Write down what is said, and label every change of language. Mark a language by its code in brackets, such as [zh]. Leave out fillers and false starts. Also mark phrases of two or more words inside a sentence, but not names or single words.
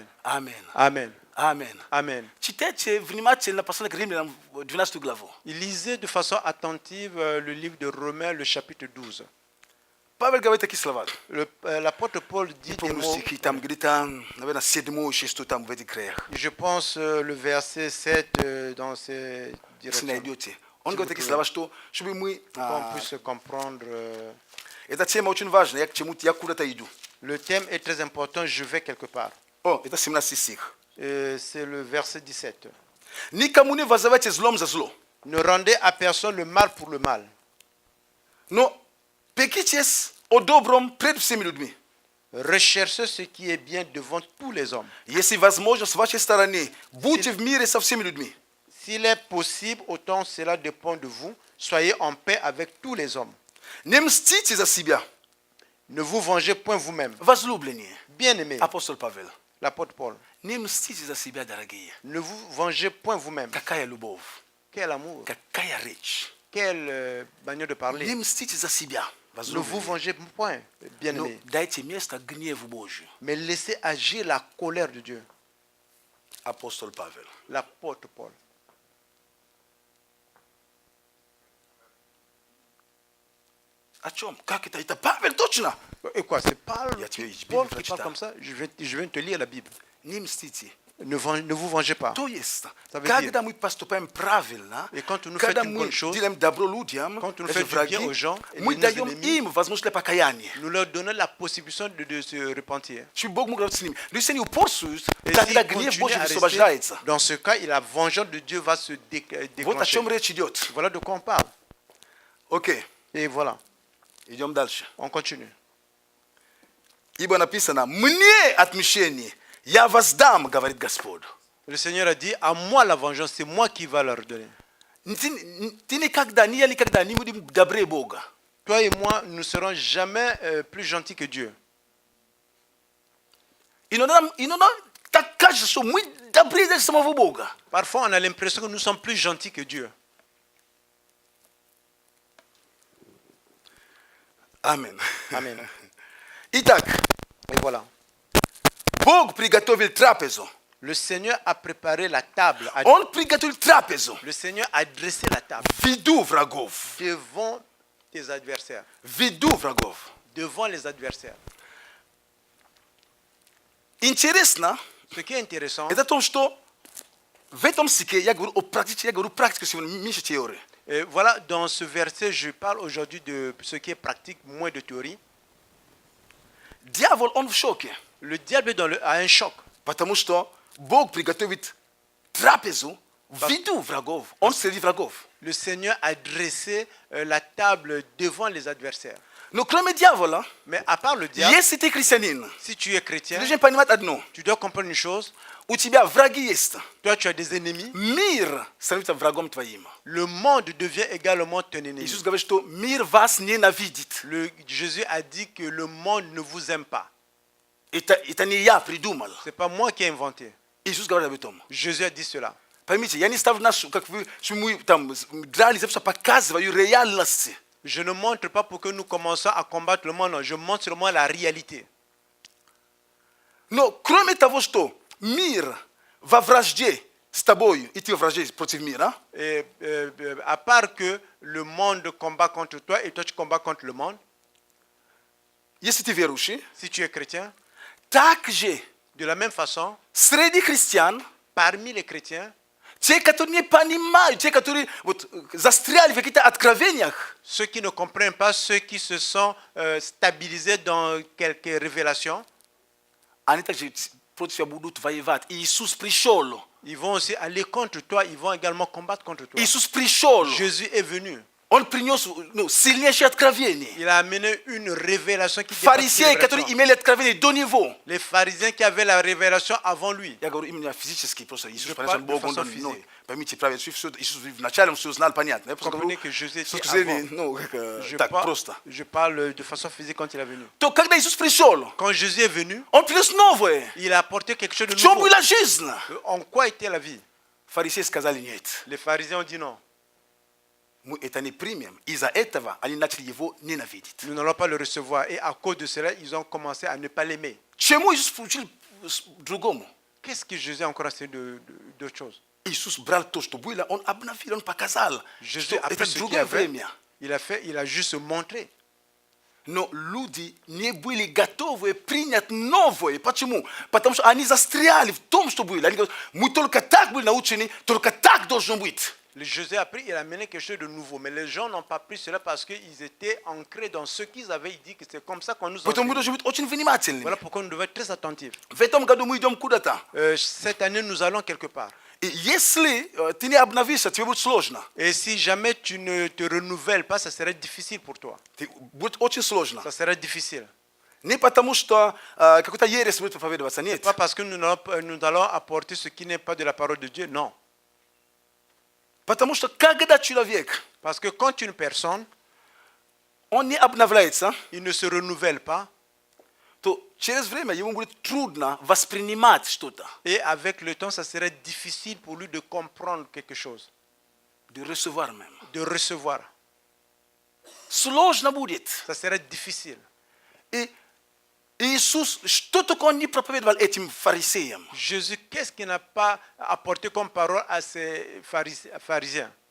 [ru] Аминь. [fr] Amen. [ru] Аминь. [fr] Amen. [ru] Читайте внимательно послание к Римлянам, 12 главу. [fr] Lisez de façon attentive le livre de Romains, le chapitre 12. [ru] Павел говорит такие слова. [fr] L'apôtre Paul dit des [ru] Помню [fr] mots, [ru] стихи, там где-то, наверное, 7 6 там в этих краях. [fr] je pense le verset 7 dans ces [ru] Если [fr] directions, [ru] найдете. Он говорит такие вы- слова, что чтобы мы... [fr] qu'on puisse comprendre. [ru] Эта тема очень важная, я куда-то иду. [fr] Le thème est très important, je vais quelque part. [ru] О, это 17 стих. [fr] C'est le verset 17. [ru] Никому не воздавайте злом за зло. [fr] Ne rendez à personne le mal pour le mal. [ru] Но Pekities odobrom pred всеми людьми. [fr] Recherchez ce qui est bien devant tous les hommes. [ru] Если возможно, с вашей стороны, будьте в мире со всеми людьми. [fr] S'il est possible, autant cela dépend de vous, soyez en paix avec tous les hommes. [ru] Не мстите за себя. [fr] Ne vous vengez point vous-même. [ru] Возлюбленные. [fr] Bien-aimés, [ru] Апостол Павел. [fr] l'apôtre Paul, [ru] Не мстите за себя, дорогие. [fr] ne vous vengez point vous-même. [ru] Какая любовь. [fr] Quel amour, [ru] Какая речь. [fr] quelle manière de [ru] Не [fr] parler. [ru] мстите за себя. [fr] Ne vous [ru] Возлюбленные. [fr] vengez point, [ru] Но [fr] bien-aimés, [ru] дайте место гневу Божию. [fr] mais laissez agir la colère de Dieu. [ru] Апостол Павел. [fr] L'apôtre Paul. [ru] О чем? Как это? Это Павел, точно. [fr] Et quoi, c'est Paul, Il y a tué, Paul Bible qui parle [ru] prочитал. [fr] comme ça? Je viens de te lire la Bible. [ru] Не мстите. [fr] Ne vous vengez pas. [ru] То есть, [fr] Ça veut [ru] когда мы поступаем правильно, [fr] Et quand nous [ru] когда [fr] faisons une [ru] мы [fr] bonne chose, [ru] делаем добро людям, [fr] quand nous [ru] эти [fr] faisons du [ru] враги, [fr] bien aux gens et [ru] мы [fr] nos [ru] даем [fr] ennemis, [ru] им возможность для покаяния. [fr] Nous leur donnons la possibilité de se repentir. [ru] Чуть Бог мог говорить с ними. Но если они упорствуют, [fr] Et [ru] тогда [fr] s'ils [ru] гнев [fr] continuent [ru] Божий [fr] à rester, [ru] высвобождается. [fr] dans ce cas, la vengeance de Dieu va se [ru] Вот о [fr] déclencher. [ru] чем речь идет. [fr] Voilà de quoi on parle. [ru] Окей, [fr] Et voilà, [ru] идем дальше. [fr] on continue. [ru] Ибо написано, мне отмщение, я воздам, говорит Господь. [fr] Le Seigneur a dit, à moi la vengeance, c'est moi qui va leur donner. [ru] Ты никогда, я никогда не будем добрее Бога. [fr] Toi et moi, nous ne serons jamais plus gentils que Dieu. [ru] Иногда так кажется, что мы добрее даже самого Бога. [fr] Parfois, on a l'impression que nous sommes plus gentils que Dieu. [ru] Аминь. [fr] Amen. [ru] Итак, [fr] Et voilà. [ru] Бог приготовил трапезу. [fr] Le Seigneur a préparé la table. [ru] Он приготовил трапезу [fr] Le Seigneur a dressé la table [ru] в виду врагов. [fr] devant tes adversaires. [ru] В виду врагов. [fr] Devant les adversaires. [ru] Интересно, [fr] Ce qui est intéressant, [ru] это то, что в этом стихе я говорю практике сегодня, меньше теории. [fr] voilà, dans ce verset, je parle aujourd'hui de ce qui est pratique, moins de théorie. [ru] Дьявол, он в шоке, [fr] Le diable est a un choc. [ru] потому что Бог приготовит трапезу в виду врагов. Он среди врагов. [fr] Le Seigneur a dressé la table devant les adversaires. [ru] Но кроме дьявола, [fr] Mais à part le diable, [ru] если ты христианин, [fr] si tu es [ru] ты [fr] chrétien, [ru] должен понимать одно. [fr] tu dois comprendre une chose. [ru] У тебя враги есть. [fr] Toi, tu as des ennemis. [ru] Мир становится врагом твоим. [fr] Le monde devient également ton ennemi. [ru] Иисус говорит, что мир вас ненавидит. [fr] Jésus a dit que le monde ne vous aime pas. [ru] Это не я придумал. [fr] Ce n'est pas moi qui ai inventé. [ru] Иисус говорит об этом. [fr] Jésus a dit cela. [ru] Поймите, я не ставлю нас, как вы, что мы там дрались, я просто показываю реальность. [fr] Je ne montre pas pour que nous commençons à combattre le monde. Je montre seulement la réalité. [ru] Но кроме того, что мир во вражде с тобой, и ты во вражде против мира, [fr] Et, à part que le monde combat contre toi et toi tu combats contre le monde, [ru] если ты верующий, [fr] si tu es chrétien, [ru] также [fr] de la même façon, [ru] среди христиан, [fr] parmi les chrétiens, [ru] те, которые не понимают, те, которые вот, застряли в каких-то откровениях, [fr] ceux qui ne comprennent pas, ceux qui se sont stabilisés dans quelques révélations, [ru] они также против тебя будут воевать. И Иисус пришел. [fr] ils vont aussi aller contre toi, ils vont également combattre contre toi. [ru] Иисус пришел. [fr] Jésus est venu. [ru] Он принес сильнейшее откровение. [fr] Il a amené une révélation qui dépasse [ru] Фарисеи, [fr] les [ru] которые [fr] révélations. [ru] имели откровение до него. [fr] Les pharisiens qui avaient la révélation avant lui. [ru] Я говорю именно физически, просто Иисус, [fr] Je [ru] понятно, [fr] parle de [ru] Бог, он, [fr] façon [ru] ну, [fr] physique. [ru] поймите правильно, Иисус вначале он все знал, понятно. Я просто [fr] Comprenez [ru] говорю, [fr] que Jésus [ru] с [fr] était [ru] точки зрения, [fr] avant. [ru] ну, так, просто. [fr] Je parle de façon physique quand il est venu. [ru] То, когда Иисус пришел, [fr] Quand Jésus est venu, [ru] он принес новое. [fr] il a apporté quelque chose de [ru] В чем [fr] nouveau. [ru] была жизнь? [fr] En quoi était la vie? [ru] Фарисеи сказали нет. [fr] Les pharisiens ont dit non. [ru] Мы это не примем. Из-за этого они начали его ненавидеть. [fr] Nous n'allons pas le recevoir. Et à cause de cela, ils ont commencé à ne pas l'aimer. [ru] Чему Иисус учил другому? [fr] Qu'est-ce que Jésus a encore essayé d'autre chose? [ru] Иисус брал то, что было, он обновил, он показал, [fr] Jésus [ru] что [fr] a [ru] это [fr] fait ce qu'il [ru] другое [fr] avait. [ru] время. [fr] Il a juste montré. [ru] Но люди не были готовы принять новое. Почему? Потому что они застряли в том, что было. Они говорят, мы только так были научены, только так должно быть. [fr] Josué a pris, il a amené quelque chose de nouveau. Mais les gens n'ont pas pris cela parce qu'ils étaient ancrés dans ce qu'ils avaient dit que c'est comme ça qu'on nous [ru] Потому [fr] enseigne. [ru] должен быть очень внимательными. [fr] Voilà pourquoi nous devons être très attentifs. [ru] В этом году мы идем куда-то. [fr] Cette année, nous allons quelque part. [ru] И если ты не обновишься, тебе будет сложно. [fr] Et si jamais tu ne te renouvelles pas, ça serait difficile pour toi. [ru] Будет очень сложно. [fr] Ça serait difficile. [ru] Не потому, что какой-то ересь будет проповедоваться, нет. [fr] Pas parce que nous allons apporter ce qui n'est pas de la parole de Dieu, non. [ru] Потому что когда человек, [fr] Parce que quand une personne, [ru] он не обновляется, [fr] il ne se renouvelle pas, [ru] то через время ему будет трудно воспринимать что-то, [fr] et avec le temps, ça serait difficile pour lui de comprendre quelque chose, de recevoir même. de recevoir. [ru] Сложно будет. [fr] Ça serait difficile. [ru] И Иисус, что только он не проповедовал этим фарисеям. [fr] Jésus, qu'est-ce qu'il n'a pas apporté comme parole à ces pharisiens?